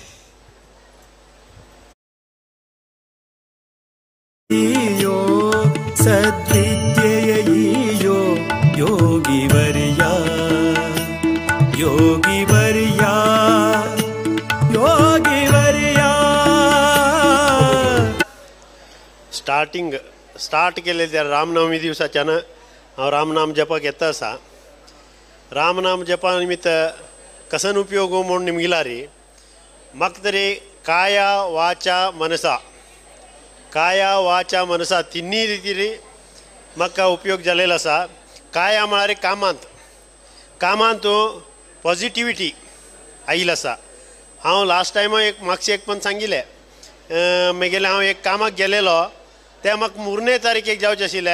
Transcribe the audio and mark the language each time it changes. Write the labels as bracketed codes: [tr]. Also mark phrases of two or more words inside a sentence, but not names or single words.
[sa] सद्विद्येयो योगिवर्या योगिवर्या योगिवर्या. [kok] स्टार्ट केले त्या रामनवमी दिवसाच्यान हांव रामनाम जपाक येता आसा. रामनाम जपा निमित्त कसन उपयोग म्हूण निमगिला रे म्हाका तरी [sa] काया वाचा मनसा [kok] तिन्ही रितीरी म्हाका उपयोग जालेलो आसा. काया म्हळ्यार कामांत पॉझिटिविटी आयिल्ली आसा. हांव [en] last time [kok] म्हाका एक पण सांगिल्लें म्हगेलें हांव एक कामाक गेलेलो तें म्हाका 3 तारीखेक जावचें आशिल्लें.